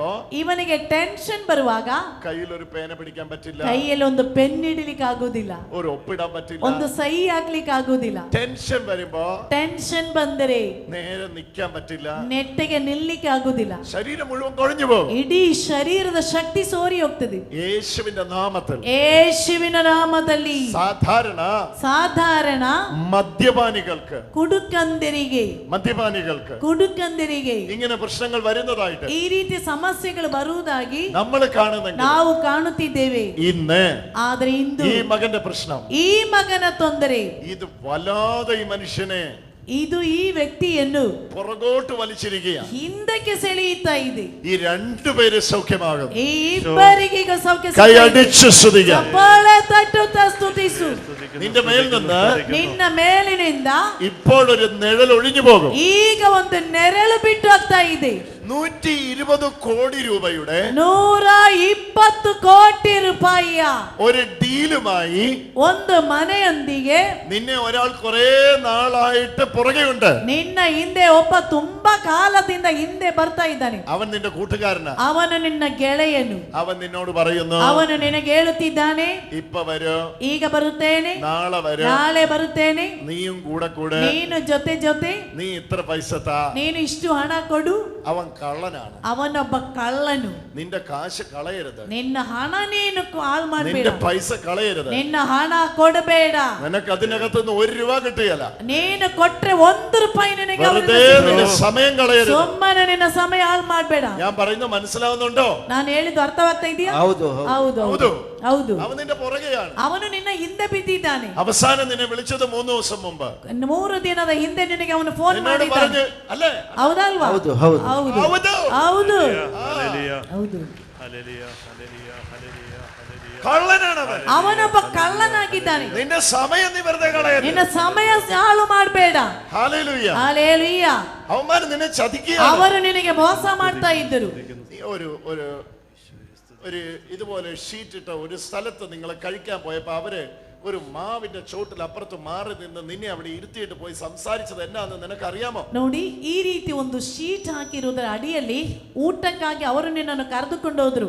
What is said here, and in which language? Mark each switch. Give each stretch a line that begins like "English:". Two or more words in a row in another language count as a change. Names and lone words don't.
Kannada: ಇವನಿಗೆ ಟೆನ್ಷನ್ ಬರುವಾಗ
Malayalam: കയ്യിൽ ഒരു പേന പിടിക്കാൻ പറ്റില്ല,
Kannada: ಕೈಯಲ್ಲಿ ಒಂದು ಪೆನ್ ಹಿಡಿಲಿಕ್ಕೆ ಆಗುದಿಲ್ಲ,
Malayalam: ഒരു ഒപ്പിടാൻ പറ്റില്ല,
Kannada: ಒಂದು ಸಹಿ ಹಾಕ್ಲಿಕ್ಕೆ ಆಗುದಿಲ್ಲ.
Malayalam: ടെൻഷൻ വരുമ്പോ,
Kannada: ಟೆನ್ಷನ್ ಬಂದರೆ
Malayalam: നേരെ നിൽക്കാൻ പറ്റില്ല,
Kannada: ನೆಟ್ಟಗೆ ನಿಲ್ಲಿಕ್ಕೆ ಆಗುದಿಲ್ಲ,
Malayalam: ശരീരം മുഴുവൻ കൊഴിഞ്ഞു പോകും,
Kannada: ಇಡೀ ಶರೀರದ ಶಕ್ತಿ ಸೋರಿ ಹೋಗ್ತದೆ.
Malayalam: യേശുവിന്റെ നാമത്തിൽ,
Kannada: ಯೇಸುವಿನ ನಾಮದಲ್ಲಿ. ಸಾಧಾರಣ
Malayalam: മദ്യപാനികൾക്ക്,
Kannada: ಕುಡುಕಂದರಿಗೆ
Malayalam: ഇങ്ങനെ പ്രശ്നങ്ങൾ വരുന്നതായിട്ട്,
Kannada: ಈ ರೀತಿ ಸಮಸ್ಯೆಗಳು ಬರುವುದಾಗಿ ನಾವು ಕಾಣುತ್ತಿದ್ದೇವೆ
Malayalam: ഇന്ന്.
Kannada: ಆದ್ರೆ ಇಂದು
Malayalam: ഈ മകന്റെ പ്രശ്നം,
Kannada: ಈ ಮಗನ ತೊಂದರೆ
Malayalam: ഇത് വല്ലാതെ ഈ മനുഷ്യനെ
Kannada: ಇದು ಈ ವ್ಯಕ್ತಿಯನ್ನು
Malayalam: പുറകോട്ട് വലിച്ചിരിക്കുക.
Kannada: ಹಿಂದಕ್ಕೆ ಸೆಳೆಯುತ್ತಾ ಇದೆ.
Malayalam: ഈ രണ്ടുപേരും സൗഖ്യമാകും.
Kannada: ಈ ಇಬ್ಬರಿಗೆ ಈಗ ಸೌಖ್ಯ
Malayalam: കൈ അടിച്ച് സ്തുതിക്കുക.
Kannada: ಚಪ್ಪಾಳೆ ತಟ್ಟುತ್ತಾ ಸ್ತುತಿಸು.
Malayalam: നിന്റെ മേൽ നിന്ന്
Kannada: ನಿನ್ನ ಮೇಲಿನಿಂದ
Malayalam: ഇപ്പോൾ ഒരു നിഴൽ ഒഴിഞ്ഞു പോകും.
Kannada: ಈಗ ಒಂದು ನೆರಳು ಬಿಟ್ಟು ಹೋಗ್ತಾ ಇದೆ.
Malayalam: 120 കോടി രൂപയുടെ
Kannada: 120 ಕೋಟಿ ರೂಪಾಯಿಯ
Malayalam: ഒരു ഡീലുമായി
Kannada: ಒಂದು ಮನೆಯೊಂದಿಗೆ
Malayalam: നിന്നെ ഒരാൾ കുറെ നാളായിട്ട് പുറകെയുണ്ട്.
Kannada: ನಿನ್ನ ಹಿಂದೆ ಒಬ್ಬ ತುಂಬಾ ಕಾಲದಿಂದ ಹಿಂದೆ ಬರ್ತಾ ಇದ್ದಾನೆ.
Malayalam: അവൻ നിന്റെ കൂട്ടുകാരനാ.
Kannada: ಅವನು ನಿನ್ನ ಗೆಳೆಯನು.
Malayalam: അവൻ നിന്നോട് പറയുന്നു,
Kannada: ಅವನು ನಿನಗೆ ಹೇಳುತ್ತಿದ್ದಾನೆ,
Malayalam: ഇപ്പ വരൂ,
Kannada: ಈಗ ಬರುತ್ತೇನೆ,
Malayalam: നാളെ വരൂ,
Kannada: ನಾಳೆ ಬರುತ್ತೇನೆ,
Malayalam: നീയും കൂടെ കൂടെ,
Kannada: ನೀನು ಜೊತೆ ಜೊತೆ,
Malayalam: നീ ഇത്ര പൈസ താ,
Kannada: ನೀನು ಇಷ್ಟು ಹಣ ಕೊಡು.
Malayalam: അവൻ കള്ളനാണ്.
Kannada: ಅವನೊಬ್ಬ ಕಳ್ಳನು.
Malayalam: നിന്റെ കാശ് കളയരുത്,
Kannada: ನಿನ್ನ ಹಣ ನೀನು ಹಾಳು ಮಾಡಬೇಡ,
Malayalam: നിന്റെ പൈസ കളയരുത്,
Kannada: ನಿನ್ನ ಹಣ ಕೊಡಬೇಡ.
Malayalam: നിനക്ക് അതിനകത്തുനിന്ന് 1 രൂപ കിട്ടുകയില്ല.
Kannada: ನೀನು ಕೊಟ್ರೆ 1 ರೂಪಾಯಿ ನಿನಗೆ
Malayalam: വെറുതെ നിന്റെ സമയം കളയരുത്.
Kannada: ಸುಮ್ಮನೆ ನಿನ್ನ ಸಮಯ ಹಾಳು ಮಾಡಬೇಡ.
Malayalam: ഞാൻ പറയുന്നത് മനസ്സിലാവുന്നുണ്ടോ?
Kannada: ನಾನು ಹೇಳಿದ್ದು ಅರ್ಥವಾಗ್ತಾ ಇದೆಯಾ? ಹೌದು ಹೌದು ಹೌದು.
Malayalam: അവൻ നിന്റെ പുറകെയാണ്.
Kannada: ಅವನು ನಿನ್ನ ಹಿಂದೆ ಬಿದ್ದಿದ್ದಾನೆ.
Malayalam: അവസാനം നിന്നെ വിളിച്ചത് 3 ദിവസം മുമ്പ്.
Kannada: 3 ದಿನದ ಹಿಂದೆ ನಿನಗೆ ಅವನು ಫೋನ್
Malayalam: നിന്നോട്
Kannada: ಮಾಡಿದ್ದಾನೆ.
Malayalam: പറഞ്ഞു അല്ലേ?
Kannada: ಹೌದಲ್ವಾ? ಹೌದು ಹೌದು ಹೌದು ಹೌದು.
Malayalam: കള്ളനാണ് അവൻ.
Kannada: ಅವನೊಬ್ಬ ಕಳ್ಳನಾಗಿದ್ದಾನೆ.
Malayalam: നിന്റെ സമയം നീ വെറുതെ കളയരുത്.
Kannada: ನಿನ್ನ ಸಮಯ ಹಾಳು ಮಾಡಬೇಡ.
Malayalam: ഹല്ലേലൂയ.
Kannada: ಹಲ್ಲೆಲೂಯ.
Malayalam: അവന്മാർ നിന്നെ ചതിക്കുകയാണ്.
Kannada: ಅವರು ನಿನಗೆ ಮೋಸ ಮಾಡ್ತಾ ಇದ್ದರು.
Malayalam: ഒരു ഇതുപോലെ ഷീറ്റ് ഇട്ട ഒരു സ്ഥലത്ത് നിങ്ങൾ കഴിക്കാൻ പോയപ്പോ അവര് ഒരു മാവിന്റെ ചോട്ടിൽ അപ്പുറത്ത് മാറി നിന്ന് നിന്നെ അവിടെ ഇരുത്തിയിട്ട് പോയി സംസാരിച്ചത് എന്നാന്ന് നിനക്ക് അറിയാമോ?
Kannada: ನೋಡಿ, ಈ ರೀತಿ ಒಂದು ಶೀಟ್ ಹಾಕಿರುವುದರ ಅಡಿಯಲ್ಲಿ ಊಟಕ್ಕಾಗಿ ಅವರು ನಿನ್ನನ್ನು ಕರೆದುಕೊಂಡು ಹೋದ್ರು.